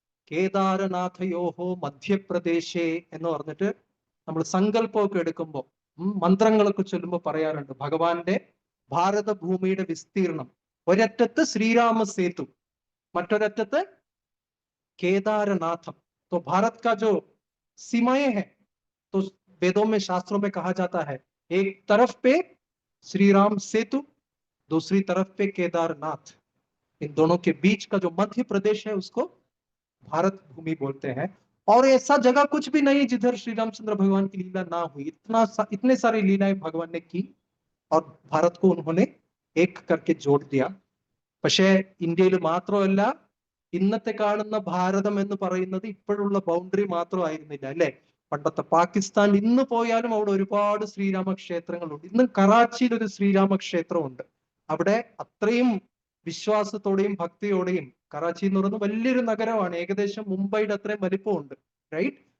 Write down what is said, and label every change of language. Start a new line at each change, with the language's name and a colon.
Malayalam: കേദാരനാഥയോഹോ മധ്യപ്രദേശേ എന്ന് പറഞ്ഞിട്ട് നമ്മൾ സങ്കല്പമൊക്കെ എടുക്കുമ്പോൾ മന്ത്രങ്ങളൊക്കെ ചൊല്ലുമ്പോൾ പറയാറുണ്ട് ഭഗവാന്റെ ഭാരതഭൂമിയുടെ വിസ്തീർണം. ഒരറ്റത്ത് ശ്രീരാമ സേതു, മറ്റൊരറ്റത്ത് केदारनाथ।
Hindi: तो भारत का जो सीमाएं हैं तो वेदों में शास्त्रों में कहा जाता है एक तरफ पे श्री राम सेतु, दूसरी तरफ पे केदारनाथ। इन दोनों के बीच का जो मध्य प्रदेश है उसको भारत भूमि बोलते हैं। और ऐसा जगह कुछ भी नहीं जिधर श्री रामचंद्र भगवान की लीला ना हुई। इतने सारी लीलाएं भगवान ने की और भारत को उन्होंने एक करके जोड़ दिया।
Malayalam: പക്ഷേ ഇന്ത്യയിൽ മാത്രമല്ല, ഇന്നത്തെ കാണുന്ന ഭാരതം എന്ന് പറയുന്നത് ഇപ്പോഴുള്ള ബൗണ്ടറി മാത്രമായിരുന്നില്ല അല്ലെ. പണ്ടത്തെ പാകിസ്ഥാൻ ഇന്ന് പോയാലും അവിടെ ഒരുപാട് ശ്രീരാമ ക്ഷേത്രങ്ങളുണ്ട്. ഇന്ന് കറാച്ചിയിൽ ഒരു ശ്രീരാമ ക്ഷേത്രമുണ്ട്. അവിടെ അത്രയും വിശ്വാസത്തോടെയും ഭക്തിയോടെയും, കറാച്ചി എന്ന് പറയുന്നത് വലിയൊരു നഗരമാണ്, ഏകദേശം മുംബൈയുടെ അത്രയും വലിപ്പമുണ്ട്, റൈറ്റ്.